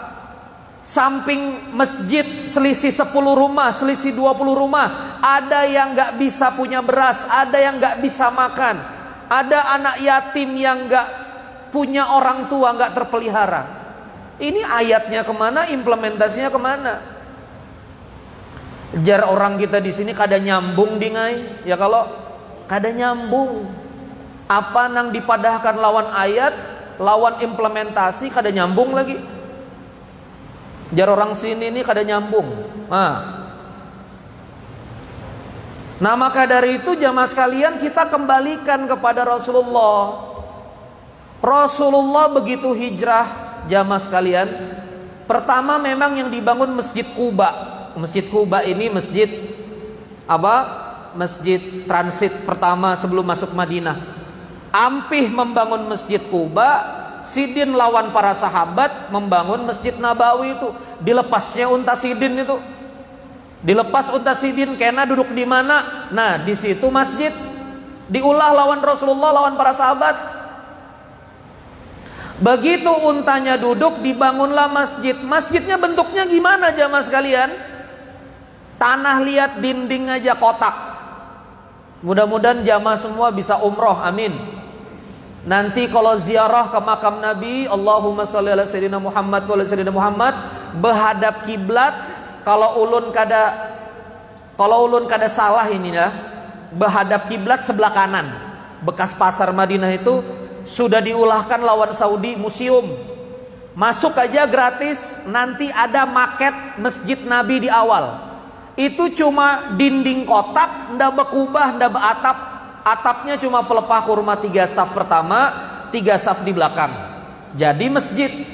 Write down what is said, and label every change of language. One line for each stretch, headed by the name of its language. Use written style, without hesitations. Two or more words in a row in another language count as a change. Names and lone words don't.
Indonesian: Samping masjid selisih 10 rumah, selisih 20 rumah, ada yang gak bisa punya beras, ada yang gak bisa makan, ada anak yatim yang gak punya orang tua, gak terpelihara. Ini ayatnya kemana, implementasinya kemana?
Banjar: Jar orang kita di sini kada nyambung dingai, ya kalau kada nyambung. Apa nang dipadahkan lawan ayat, lawan implementasi kada nyambung lagi. Jar orang sini ini kada nyambung.
Indonesian: Nah maka dari itu jamaah sekalian, kita kembalikan kepada Rasulullah. Rasulullah begitu hijrah, jamaah sekalian, pertama memang yang dibangun Masjid Quba. Masjid Quba ini masjid apa? Masjid transit pertama sebelum masuk Madinah.
Banjar: Ampih membangun Masjid Quba, Sidin lawan para sahabat membangun Masjid Nabawi itu. Dilepasnya unta Sidin itu. Dilepas unta Sidin, kena duduk di mana? Nah, di situ masjid. Diulah lawan Rasulullah, lawan para sahabat.
Indonesian: Begitu untanya duduk, dibangunlah masjid. Masjidnya bentuknya gimana jamaah sekalian? Tanah liat, dinding aja kotak. Mudah-mudahan jamaah semua bisa umroh, amin. Nanti kalau ziarah ke makam Nabi,
Arabic: اللهم صل على سيدنا محمد وعلى سيدنا محمد,
Indonesian: berhadap kiblat.
Banjar: Kalau ulun kada salah ini ya, berhadap kiblat sebelah kanan. Bekas pasar Madinah itu sudah diulahkan lawan Saudi, museum.
Indonesian: Masuk aja gratis, nanti ada maket Masjid Nabi di awal.
Banjar: Itu cuma dinding kotak, ndak bekubah, ndak beatap.
Indonesian: Atapnya cuma pelepah kurma 3 saf pertama, 3 saf di belakang. Jadi masjid.